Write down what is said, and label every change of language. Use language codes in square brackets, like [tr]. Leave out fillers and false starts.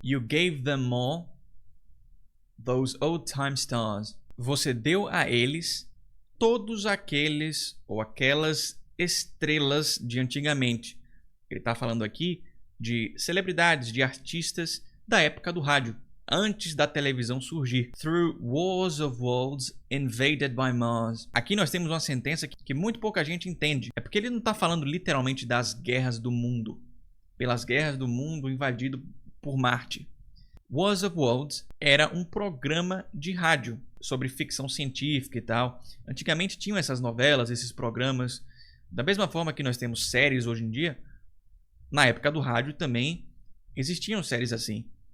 [en] You gave them all those old time stars. [pt] Você deu a eles todos aqueles ou aquelas estrelas de antigamente. Ele está falando aqui de celebridades, de artistas da época do rádio, antes da televisão surgir. [en] Through wars of worlds invaded by Mars. [pt] Aqui nós temos uma sentença que muito pouca gente entende. É porque ele não está falando literalmente das guerras do mundo. Pelas guerras do mundo invadido por Marte. Wars of Worlds era um programa de rádio sobre ficção científica e tal. Antigamente tinham essas novelas, esses programas. Da mesma forma que nós temos séries hoje em dia, na época do rádio também existiam séries assim.